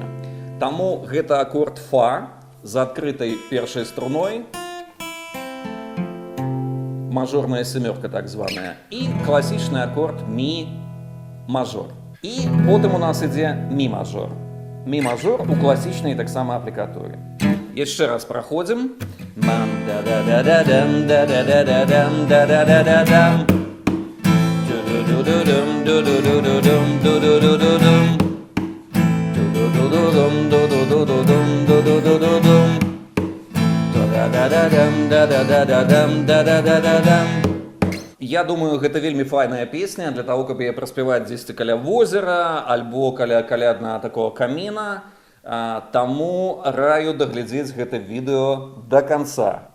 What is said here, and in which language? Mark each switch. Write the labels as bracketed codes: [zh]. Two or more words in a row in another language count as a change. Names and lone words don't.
[be] Таму гэта акорд фа з адкрытай першай струной, мажорная семёрка так званая, і класічны акорд мі мажор. І потым у нас ідзе мі мажор. Мі мажор у класічнай таксама аплікатуры. Яшчэ раз праходзім. Мам да-да-да-да-дам, да-да-да-да-дам, да-да-да-да-дам. Ду-ду-ду-ду-дум, ду-ду-ду-ду-дум, ду-ду-ду-ду-дум. Ду-ду-ду-дум, ду-ду-ду-ду-дум, ду-ду-ду-ду-дум. Я думаю, гэта вельмі файная песня для того, каб яе праспяваць дзесьці каля возера альбо каля каляднага такого каміна. Таму раю даглядзець гэта відэо да канца.